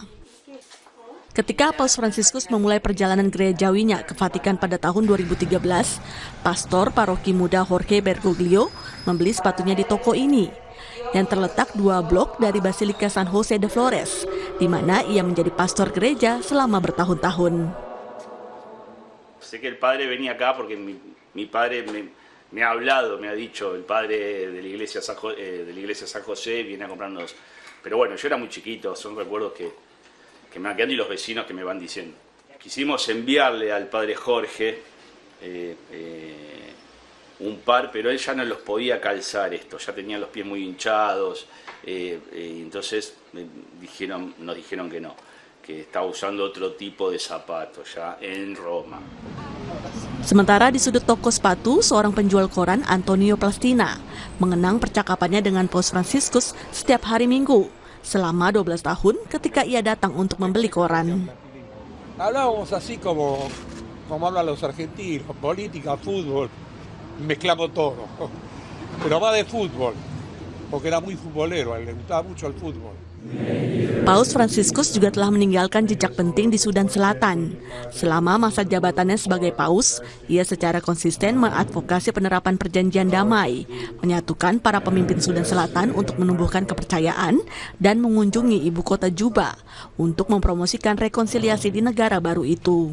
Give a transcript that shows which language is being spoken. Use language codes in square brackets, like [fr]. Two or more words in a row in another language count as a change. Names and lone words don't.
[id] Ketika Paus Fransiskus memulai perjalanan gerejawinya ke Vatikan pada tahun 2013, pastor paroki muda Jorge Bergoglio membeli sepatunya di toko ini, yang terletak 2 blok dari Basilika San Jose de Flores, di mana ia menjadi pastor gereja selama bertahun-tahun. [es] Sé que el padre venía acá porque mi padre me ha hablado, me ha dicho, el padre de la iglesia San José viene a comprarnos. Pero bueno, yo era muy chiquito, son recuerdos que me van quedando y los vecinos que me van diciendo. Quisimos enviarle al padre Jorge un par, pero él ya no los podía calzar esto, ya tenía los pies muy hinchados, entonces nos dijeron que no, que estaba usando otro tipo de zapatos ya en Roma. [id] Sementara di sudut toko sepatu, seorang penjual koran, Antonio Plastina, mengenang percakapannya dengan Paus Fransiskus setiap hari Minggu selama 12 tahun ketika ia datang untuk membeli koran. [es] Hablábamos así como como hablan los argentinos, política, fútbol, mezclamos todo. Pero va de fútbol, porque era muy futbolero, a él le gustaba mucho el fútbol. [id] Paus Fransiskus juga telah meninggalkan jejak penting di Sudan Selatan. Selama masa jabatannya sebagai paus, ia secara konsisten mengadvokasi penerapan perjanjian damai, menyatukan para pemimpin Sudan Selatan untuk menumbuhkan kepercayaan, dan mengunjungi ibu kota Juba untuk mempromosikan rekonsiliasi di negara baru itu.